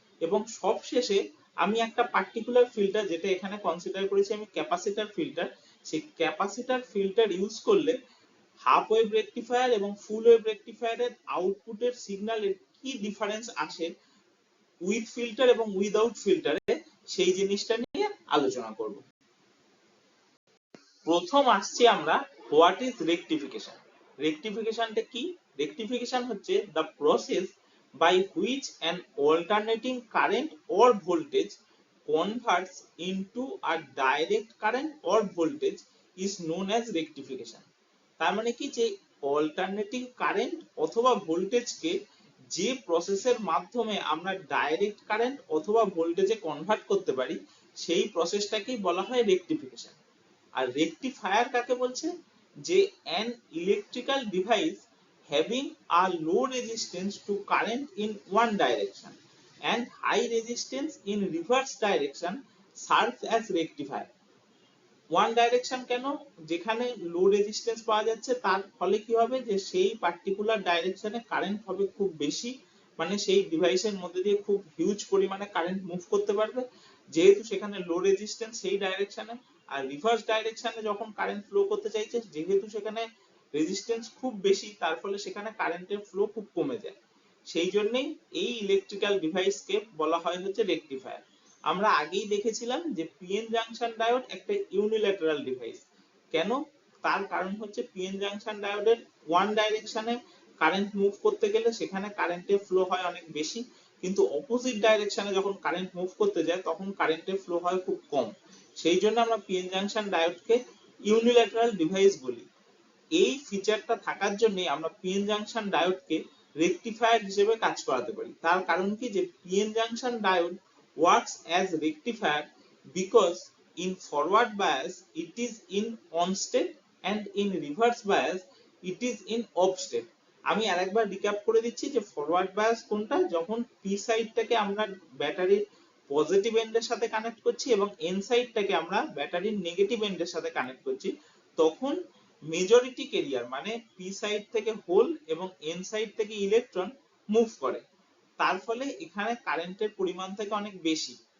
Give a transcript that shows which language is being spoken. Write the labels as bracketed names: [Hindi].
[Bangla] এবং সবশেষে আমি একটা পার্টিকুলার ফিল্টার যেটা এখানে কনসিডার করেছি আমি ক্যাপাসিটর ফিল্টার, সেই ক্যাপাসিটর ফিল্টার ইউজ করলে হাফ ওয়েভ রেকটিফায়ার এবং ফুল ওয়েভ রেকটিফায়ারের আউটপুটের সিগন্যালের কি ডিফারেন্স আসে উইথ ফিল্টার এবং উইদাউট ফিল্টারে সেই জিনিসটা নিয়ে আলোচনা করব। প্রথম আসছি আমরা [English] What is rectification. [Bangla] রেকটিফিকেশনটা কি? রেকটিফিকেশন হচ্ছে [English] the process by which an alternating current or voltage converts into a direct current or voltage is known as rectification। [Bangla] তার মানে কি যে অল্টারনেটিং কারেন্ট অথবা ভোল্টেজকে যে প্রসেসের মাধ্যমে আমরা ডাইরেক্ট কারেন্ট অথবা ভোল্টেজে কনভার্ট করতে পারি সেই প্রসেসটাকেই বলা হয় রেকটিফিকেশন। আর রেকটিফায়ার কাকে বলছে? যে [English] an electrical device having a low resistance to current in one direction and high resistance in reverse direction serves as rectifier। [Bangla] One direction কেন? যেখানে লো রেজিস্ট্যান্স পাওয়া যাচ্ছে তার ফলে কি হবে যে সেই পার্টিকুলার ডাইরেকশনে কারেন্ট হবে খুব বেশি, মানে সেই ডিভাইসের মধ্যে দিয়ে খুব হিউজ পরিমাণে কারেন্ট মুভ করতে পারবে যেহেতু সেখানে লো রেজিস্ট্যান্স সেই ডাইরেকশনে। আর রিভার্স ডাইরেকশনে যখন কারেন্ট ফ্লো করতে চাইছে যেহেতু সেখানে রেজিস্ট্যান্স খুব বেশি তার ফলে সেখানে কারেন্টের ফ্লো খুব কমে যায়। সেই জন্যই এই ইলেকট্রিক্যাল ডিভাইসকে বলা হয় হচ্ছে রেকটিফায়ার। আমরা আগেই দেখেছিলাম যে পিএন জাংশন ডায়োড একটা ইউনিল্যাটারাল ডিভাইস। কেন? তার কারণ হচ্ছে পিএন জাংশন ডায়োডের ওয়ান ডাইরেকশনে কারেন্ট মুভ করতে গেলে সেখানে কারেন্টের ফ্লো হয় অনেক বেশি, কিন্তু অপোজিট ডাইরেকশনে যখন কারেন্ট মুভ করতে যায় তখন কারেন্টের ফ্লো হয় খুব কম। সেই জন্য আমরা পিএন জাংশন ডায়োডকে ইউনিল্যাটারাল ডিভাইস বলি। এই ফিচারটা থাকার জন্য আমরা পিএন জাংশন ডায়োডকে রেকটিফায়ার হিসেবে কাজ করাতে পারি। তার কারণ কি যে PN junction diode [English] works as rectifier because in forward bias it is in on state and in reverse bias it is in off state। [Bangla] আমি আরেকবার রিক্যাপ করে দিচ্ছি যে ফরওয়ার্ড বায়াস কোনটা, যখন পি সাইডটাকে আমরা ব্যাটারির পজিটিভ এন্ডের সাথে কানেক্ট করছি এবং এন সাইডটাকে আমরা ব্যাটারির নেগেটিভ এন্ডের সাথে কানেক্ট করছি তখন মেজরিটি ক্যারিয়ার মানে পি সাইড থেকে হোল এবং এন সাইড থেকে ইলেকট্রন মুভ করে, তার ফলে এখানে কারেন্টের পরিমাণ থেকে অনেক বেশি।